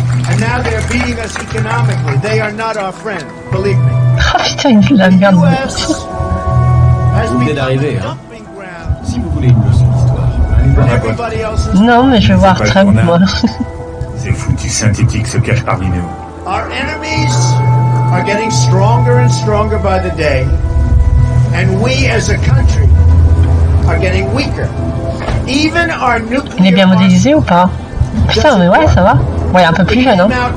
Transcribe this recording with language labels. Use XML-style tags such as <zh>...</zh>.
<en>And now they're beating us economically. They are not our friend, believe me.</en> <fr>Oh putain, il fout la merde. Vous venez d'arriver, hein. Si vous voulez une leçon d'histoire. Non, mais je veux voir Trump, moi. Ces foutus synthétiques se cachent parmi nous.</fr> <en>Our enemies are getting stronger and stronger by the day, and we as a country are getting weaker. Even our nuclear.</en> <fr>Il est bien modélisé ou pas? Putain, mais ouais, ça va. Ouais, un peu plus jeune, hein.</fr>